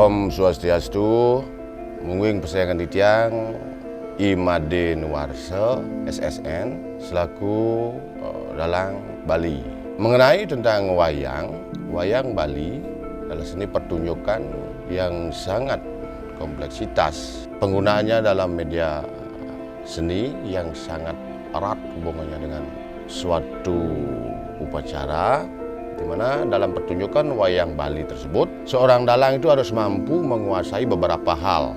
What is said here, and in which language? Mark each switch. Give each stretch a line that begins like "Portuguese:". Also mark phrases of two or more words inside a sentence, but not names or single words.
Balinese: Om Swastiastu, mungguing persayangan titiang Imade Nuwarsa SSN selaku dalang Bali.
Indonesian: Mengenai tentang wayang Bali adalah seni pertunjukan yang sangat kompleksitas. Penggunaannya dalam media seni yang sangat erat hubungannya dengan suatu upacara, di mana dalam pertunjukan wayang Bali tersebut, seorang dalang itu harus mampu menguasai beberapa hal.